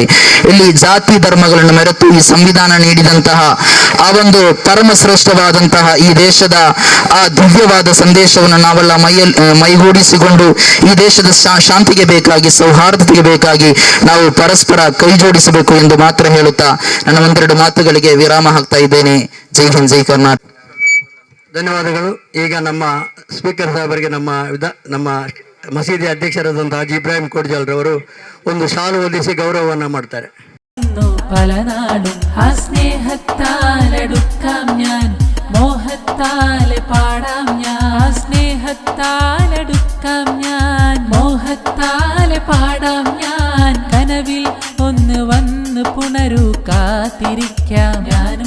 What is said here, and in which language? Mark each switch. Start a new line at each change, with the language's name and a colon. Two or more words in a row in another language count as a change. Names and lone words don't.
Kannada: ಇಲ್ಲಿ ಜಾತಿ ಧರ್ಮಗಳನ್ನು ಮೆರೆತು ಈ ಸಂವಿಧಾನ ನೀಡಿದಂತಹ ಆ ಒಂದು ಪರಮ ಶ್ರೇಷ್ಠವಾದಂತಹ ಈ ದೇಶದ ಆ ದಿವ್ಯವಾದ ಸಂದೇಶವನ್ನು ನಾವೆಲ್ಲ ಮೈಗೂಡಿಸಿಕೊಂಡು ಈ ದೇಶದ ಶಾಂತಿಗೆ ಬೇಕಾಗಿ, ಸೌಹಾರ್ದತೆಗೆ ಬೇಕಾಗಿ ನಾವು ಪರಸ್ಪರ ಕೈ ಜೋಡಿಸಬೇಕು ಎಂದು ಮಾತ್ರ ಹೇಳುತ್ತಾ ನನ್ನ ಒಂದೆರಡು ಮಾತುಗಳಿಗೆ ವಿರಾಮ ಹಾಕ್ತಾ ಇದ್ದೇನೆ.
Hindi: जय हिंद,
Kannada: ಜೈ ಕರ್ನಾಟಕ. ಧನ್ಯವಾದಗಳು. ಈಗ ನಮ್ಮ ಸ್ಪೀಕರ್ ಸಾಹೇಬರಿಗೆ ನಮ್ಮ ಮಸೀದಿ ಅಧ್ಯಕ್ಷರಾದಂತಹ ಹಾಜಿ ಇಬ್ರಾಹಿಂ ಕೋಡಿಜಾಲ್ ರವರು ಒಂದು ಶಾಲು ಹೊದಿಸಿ ಗೌರವವನ್ನು ಮಾಡ್ತಾರೆ.
Malayalam: പലനാടും ആ സ്നേഹത്താലടുക്കാം ഞാൻ, മോഹത്താലെ പാടാം ഞാൻ, സ്നേഹത്താലടുക്കാം ഞാൻ, മോഹത്താൽ പാടെ പാടാം ഞാൻ കനവിൽ ഒന്ന് വന്ന് പുണരൂ കാത്തിരിക്കാം ഞാനും